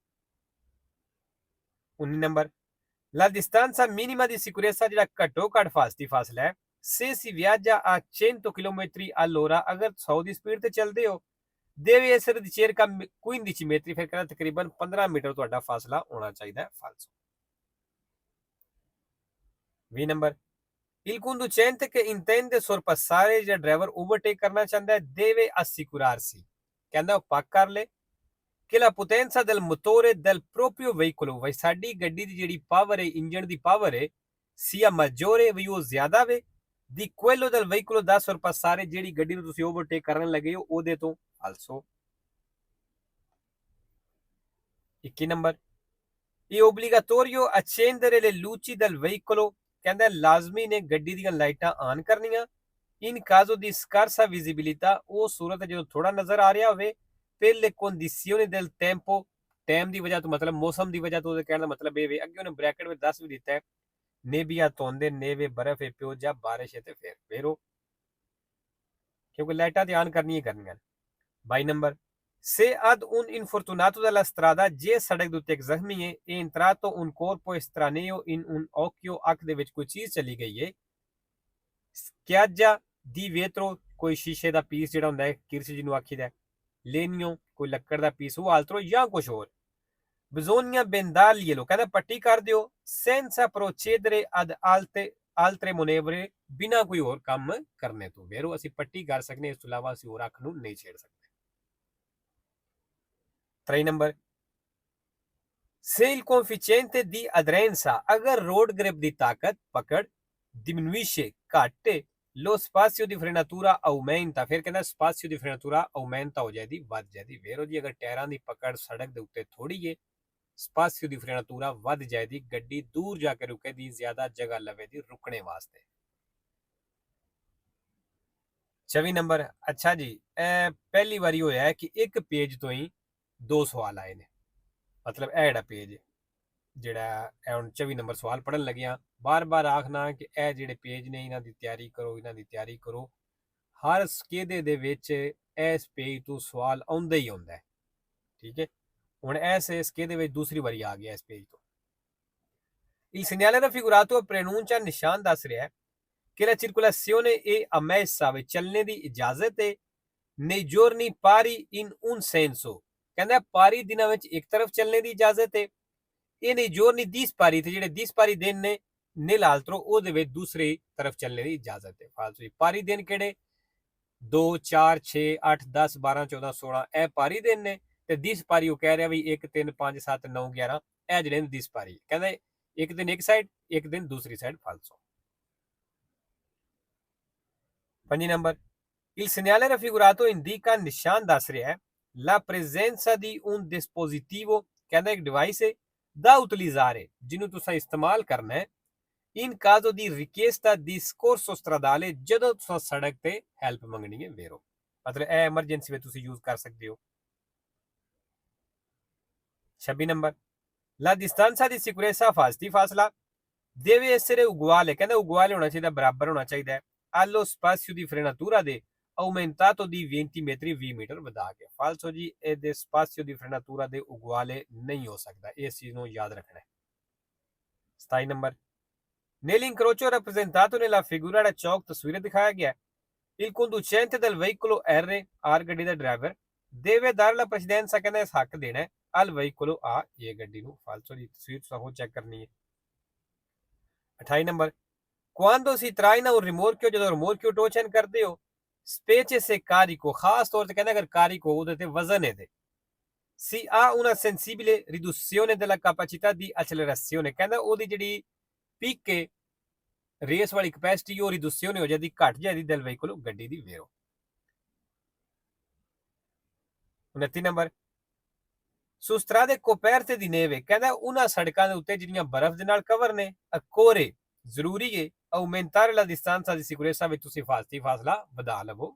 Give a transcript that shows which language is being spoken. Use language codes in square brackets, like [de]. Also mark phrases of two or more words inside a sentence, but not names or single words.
[pa] 19 ਨੰਬਰ [it] la distanza minima di sicurezza [pa] ਜਿਹੜਾ ਘੱਟੋ ਘੱਟ ਫਾਸਲਾ ਹੈ [it] se si viaggia a 100 km all'ora [pa] ਅਗਰ 100 ਦੀ ਸਪੀਡ ਤੇ ਚੱਲਦੇ ਹੋ [it] deve essere di circa 15 metri [pa] ਫਿਰ ਕਹਿੰਦਾ ਤਕਰੀਬਨ 15 ਮੀਟਰ ਤੁਹਾਡਾ ਫਾਸਲਾ ਹੋਣਾ ਚਾਹੀਦਾ ਹੈ ਫਾਲਸੋ। 20 ਨੰਬਰ [it] il conducente che intende sorpassare [pa] ਜਿਹੜਾ ਡਰਾਈਵਰ ਓਵਰਟੇਕ ਕਰਨਾ ਚਾਹੁੰਦਾ ਹੈ [it] deve assicurarsi [pa] ਕਹਿੰਦਾ ਉਹ ਪੱਕ ਕਰ ਲੈ ਕਿ [it] la potenza del motore del proprio veicolo [pa] ਵਈ ਸਾਡੀ ਗੱਡੀ ਦੀ ਜਿਹੜੀ ਪਾਵਰ ਹੈ ਇੰਜਨ ਦੀ ਪਾਵਰ ਹੈ [it] sia maggiore [pa] ਵੀ ਉਹ ਜ਼ਿਆਦਾ ਵੇ [it] di quello del veicolo da sorpassare [pa] ਜਿਹੜੀ ਗੱਡੀ ਨੂੰ ਤੁਸੀਂ ਓਵਰਟੇਕ ਕਰਨ ਲੱਗੇ ਹੋ ਉਹਦੇ ਤੋਂ also। 21 ਨੰਬਰ [it] è obbligatorio accendere le luci del veicolo [pa] ਕਹਿੰਦਾ ਲਾਜ਼ਮੀ ਨੇ ਗੱਡੀ ਦੀਆਂ ਲਾਈਟਾਂ ਆਨ ਕਰਨੀਆਂ [it] in caso di scarsa visibilità [pa] ਉਹ ਸੂਰਤ ਜਦੋਂ ਥੋੜਾ ਨਜ਼ਰ ਆ ਰਿਹਾ ਹੋਵੇ [it] per le condizioni del tempo [pa] ਟਾਈਮ ਦੀ ਵਜ੍ਹਾ ਤੋਂ ਮਤਲਬ ਮੌਸਮ ਦੀ ਵਜ੍ਹਾ ਤੋਂ ਉਹਦੇ ਕਹਿਣ ਦਾ ਮਤਲਬ ਇਹ ਵੇ ਅੱਗੇ ਉਹਨੇ ਬ੍ਰੈਕਟ ਵਿੱਚ ਦੱਸ ਵੀ ਦਿੱਤਾ ਹੈ ਨੇਬੀਆ ਧੁੰਦ ਨੇਵੇ ਬਰਫ਼ ਪਿਓ ਜਾਂ ਬਾਰਿਸ਼ ਹੈ ਤੇ ਫਿਰ ਫੇਰੋ ਕਿਉਂਕਿ ਲਾਈਟਾਂ ਤੇ ਆਨ ਕਰਨੀਆਂ ਹੀ ਕਰਨੀਆਂ। 22 ਨੰਬਰ [it] se ad un infortunato della strada [pa] ਜੇ ਸੜਕ ਦੇ ਉੱਤੇ ਇੱਕ ਜ਼ਖਮੀ ਹੈ [it] e entrato un corpo estraneo in un occhio [pa] ਅੱਖ ਦੇ ਵਿੱਚ ਕੋਈ ਚੀਜ਼ ਚਲੀ ਗਈ ਹੈ [it] schiaggia di vetro [pa] ਕੋਈ ਸ਼ੀਸ਼ੇ ਦਾ ਪੀਸ ਜਿਹੜਾ ਹੁੰਦਾ ਹੈ ਕਿਰਚ ਜਿਹਨੂੰ ਆਖੀਦਾ legno ਕੋਈ ਲੱਕੜ ਦਾ ਪੀਸ ਉਹ altro ਜਾਂ ਕੁਝ ਹੋਰ [it] bisogna bendarglielo [pa] ਕਹਿੰਦਾ ਪੱਟੀ ਕਰ ਦਿਓ [it] senza procedere ad altre manovre [pa] ਬਿਨਾਂ ਕੋਈ ਹੋਰ ਕੰਮ ਕਰਨੇ ਤੋਂ। ਵੇਰੋ ਅਸੀਂ ਪੱਟੀ ਕਰ ਸਕਦੇ, ਇਸ ਤੋਂ ਇਲਾਵਾ ਅਸੀਂ ਹੋਰ ਅੱਖ ਨੂੰ ਨਹੀਂ ਛੇੜ ਸਕਦੇ। 3 ਨੰਬਰ, [it] se il coefficiente di aderenza, [pa] ਅਗਰ ਰੋਡ ਗ੍ਰਿਪ ਦੀ ਤਾਕਤ ਪਕੜ diminuisce ਘੱਟ, [it] lo spazio di frenatura aumenta, [pa] ਫਿਰ ਕਹਿੰਦਾ [it] spazio di frenatura aumenta [pa] ਹੋ ਜਾਏਦੀ, ਵੱਧ ਜਾਏਦੀ। ਵੇਰੋ ਜੀ ਅਗਰ ਟਾਇਰਾਂ ਦੀ ਪਕੜ ਸੜਕ ਦੇ ਉੱਤੇ ਥੋੜੀ ਏ, [it] spazio di frenatura [pa] ਵੱਧ ਜਾਏਦੀ, ਗੱਡੀ ਦੂਰ ਜਾ ਕੇ ਰੁਕੇਦੀ, ਜ਼ਿਆਦਾ ਜਗ੍ਹਾ ਲਵੇਦੀ ਰੁਕਣੇ ਵਾਸਤੇ। 24 ਨੰਬਰ, ਅੱਛਾ ਜੀ ਇਹ ਪਹਿਲੀ ਵਾਰੀ ਹੋਇਆ ਹੈ ਕਿ ਇੱਕ ਪੇਜ ਤੋਂ ਹੀ 2 ਸਵਾਲ ਆਏ ਨੇ, ਮਤਲਬ ਇਹ ਜਿਹੜਾ ਪੇਜ ਜਿਹੜਾ ਹੁਣ 24 ਨੰਬਰ ਸਵਾਲ ਪੜ੍ਹਨ ਲੱਗਿਆ, ਬਾਰ-ਬਾਰ ਆਖਣਾ ਕਿ ਇਹ ਜਿਹੜੇ ਪੇਜ ਨੇ ਇਹਨਾਂ ਦੀ ਤਿਆਰੀ ਕਰੋ, ਇਹਨਾਂ ਦੀ ਤਿਆਰੀ ਕਰੋ। ਹਰ ਸਕੇਦੇ ਦੇ ਵਿੱਚ ਇਸ ਪੇਜ ਤੋਂ ਸਵਾਲ ਆਉਂਦਾ ਹੀ ਆਉਂਦਾ ਹੈ, ਠੀਕ ਹੈ। ਹੁਣ ਇਸ ਸਕੇਦੇ ਵਿੱਚ ਦੂਸਰੀ ਵਾਰੀ ਆ ਗਿਆ ਇਸ ਪੇਜ ਤੋਂ। [it] Il segnale raffigurato preannuncia [pa] ਨਿਸ਼ਾਨ ਦੱਸ ਰਿਹਾ ਹੈ [it] che la circolazione è ammessa, [pa] ਵੇ ਚੱਲਣੇ ਦੀ ਇਜਾਜ਼ਤ ਹੈ [it] nei giorni pari in un senso, [pa] ਕਹਿੰਦਾ ਪਾਰੀ ਦਿਨਾਂ ਵਿੱਚ ਇੱਕ ਤਰਫ ਚੱਲਣੇ ਦੀ ਇਜਾਜ਼ਤ ਹੈ। [it] ਇਹ nei giorni dispari, [pa] ਤੇ ਜਿਹੜੇ dispari ਦਿਨ ਨੇ nell'altro ਉਹਦੇ ਵਿੱਚ ਦੂਸਰੀ ਤਰਫ ਚੱਲਣੇ ਦੀ ਇਜਾਜ਼ਤ ਹੈ। ਫਾਲਤੂ ਪਾਰੀ ਦਿਨ ਕਿਹੜੇ? 2 4 6 8 10 12 14 16 ਇਹ ਪਾਰੀ ਦਿਨ ਨੇ, ਤੇ dispari ਉਹ ਕਹਿ ਰਿਹਾ ਵੀ 1 3 5 7 9 11 ਇਹ ਜਿਹੜੇ ਨੇ dispari, ਕਹਿੰਦਾ ਇੱਕ ਦਿਨ ਇੱਕ ਸਾਈਡ, ਇੱਕ ਦਿਨ ਦੂਸਰੀ ਸਾਈਡ। ਫਾਲਸੋ। 5 ਨੰਬਰ, [it] il segnale raffigurato indica [pa] ਨਿਸ਼ਾਨ ਦੱਸ ਰਿਹਾ ਹੈ [it] la presenza di un dispositivo, [pa] ਕਹਿੰਦਾ ਇੱਕ ਡਿਵਾਈਸ ਹੈ [it] da utilizzare, [pa] ਜਿਹਨੂੰ ਤੁਸੀਂ ਇਸਤੇਮਾਲ ਕਰਨਾ ਹੈ [it] in caso di richiesta di soccorso stradale, [pa] ਜਦੋਂ ਤੁਸੀਂ ਸੜਕ ਤੇ ਹੈਲਪ ਮੰਗਣੀ ਹੈ। ਵੇਰੋ ਮਤਲਬ ਇਹ ਐਮਰਜੈਂਸੀ ਵਿੱਚ ਤੁਸੀਂ ਯੂਜ਼ ਕਰ ਸਕਦੇ ਹੋ। 26 ਨੰਬਰ, [it] la distanza di sicurezza, [pa] ਫਾਸਤੀ ਫਾਸਲਾ [it] deve essere uguale, [pa] ਕਹਿੰਦਾ uguale ਹੋਣਾ ਚਾਹੀਦਾ, ਬਰਾਬਰ ਹੋਣਾ ਚਾਹੀਦਾ ਹੈ [it] allo spazio di frenatura [pa] ਦੇ [it] aumentato di 20 metri, [pa] 20 ਮੀਟਰ ਵਧਾ ਕੇ। ਫਾਲਸੋ ਜੀ ਇਹਦੇ [it] spazio di frenatura [pa] ਦੇ uguale ਨਹੀਂ ਹੋ ਸਕਦਾ, ਇਸ ਚੀਜ਼ ਨੂੰ ਯਾਦ ਰੱਖਣਾ ਹੈ। 27 ਨੰਬਰ, [it] nell'incrocio rappresentato nella figura da [pa] ਚੌਕ ਤਸਵੀਰ ਦਿਖਾਇਆ ਗਿਆ [it] il conducente del veicolo R [pa] ਗੱਡੀ ਦਾ ਡਰਾਈਵਰ [it] deve dare la precedenza, [pa] ਕਹਿੰਦਾ ਇਸ ਹੱਕ ਦੇਣਾ ਹੈ [it] al veicolo A, [pa] ਇਹ ਗੱਡੀ ਨੂੰ। ਫਾਲਸੋ ਦੀ ਤਸਵੀਰ ਤੁਸੀਂ ਹੋ ਚੈੱਕ ਕਰਨੀ ਹੈ। 28 ਨੰਬਰ, [it] quando si traina un rimorchio, [pa] ਜਦੋਂ rimorchio ਟੋਚਨ ਕਰਦੇ ਹੋ [it] specie se carico, [pa] ਖਾਸ ਤੌਰ ਤੇ ਕਹਿੰਦਾ ਅਗਰ carico ਉਹਦੇ ਤੇ ਵਜ਼ਨ ਹੈ ਤੇ [it] si ha una sensibile riduzione della capacità di accelerazione, [pa] ਕਹਿੰਦਾ ਉਹਦੀ ਜਿਹੜੀ ਪੀਕ ਹੈ ਰੇਸ ਵਾਲੀ ਕਪੈਸਿਟੀ ਉਹ ਰਿਡਿਊਸ਼ਨ ਹੋ ਜਾਂਦੀ, ਘਟ ਜਾਂਦੀ [it] del veicolo, [pa] ਗੱਡੀ ਦੀ। ਵੇਰੋ 29 ਨੰਬਰ, [it] su strade coperte di neve, [pa] ਕਹਿੰਦਾ ਉਹਨਾਂ ਸੜਕਾਂ ਦੇ ਉੱਤੇ ਜਿਹੜੀਆਂ ਬਰਫ਼ ਦੇ ਨਾਲ ਕਵਰ ਨੇ ਅਕੋਰੇ ਜ਼ਰੂਰੀ ਹੈ [it] aumentare la distanza di sicurezza, [pa] ਵਿੱਚ ਤੁਸੀਂ ਫਾਸਤੀ ਫਾਸਲਾ ਵਧਾ ਲਵੋ।